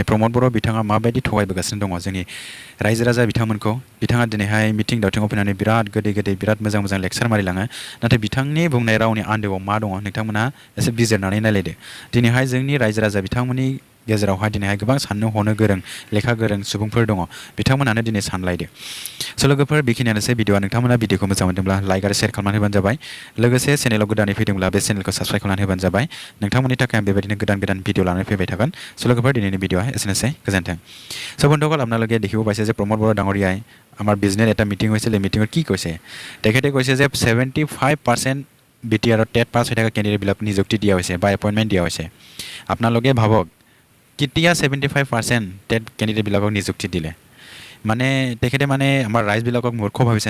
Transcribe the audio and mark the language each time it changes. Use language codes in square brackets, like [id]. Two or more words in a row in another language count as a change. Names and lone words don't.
[brx] प्रमद बर' बिथाङा माबायदि थगायबोगासिनो दङ जोंनि रायजो राजा बिथांमोनखौ बिथाङा दिनैहाय मिटिं दावथिङाव फैनानै बिराद गोदै गोदै बिराद मोजां मोजां लेक्सार मारिलाङो नाथाय बिथांनि बुंनाय रावनि आन्दोआव मा दङ नोंथांमोना एसे बिजिरनानै नायलायदो दिनैहाय जोंनि रायजो राजा बिथांमोननि गेजेरावहाय दिनैहाय गोबां साननो हनो गोरों लेखा गोरों सुबुंफोर दङ बिथांमोनानो दिनै सानलायदो स' लोगोफोर बेखिनियानोसै भिडिअआ नोंथांमोना भिडिअखौ मोजां मोनदोंब्ला लाइक आरो शेयार खालामनानै होबानो जाबाय लोगोसे चेनेलाव गोदानै फैदोंब्ला बे चेनेलखौ साबस्क्राइब खालामनानै होबानो जाबाय नोंथांमोननि थाखाय आं बेबायदिनो गोदान गोदान भिडिअ लानानै फैबाय थागोन स' लोगोफोर दिनैनि भिडिअआ एसेनोसै गोजोन्थों स' [as] বন্ধুসকল আপোনালোকে দেখিব পাইছে যে প্ৰমোদ বড়ো ডাঙৰীয়াই আমাৰ বিজনেছ এটা মিটিং হৈছিল এই মিটিঙত কি কৈছে তেখেতে কৈছে যে 75% বিটিআৰত টেট পাছ হৈ থকা কেণ্ডিডেটবিলাক নিযুক্তি দিয়া হৈছে বা এপইণ্টমেণ্ট দিয়া হৈছে আপোনালোকে ভাবক কেতিয়া 75% টেট কেণ্ডিডেটবিলাকক নিযুক্তি দিলে মানে তেখেতে মানে আমাৰ ৰাইজবিলাকক মূৰ্খ ভাবিছে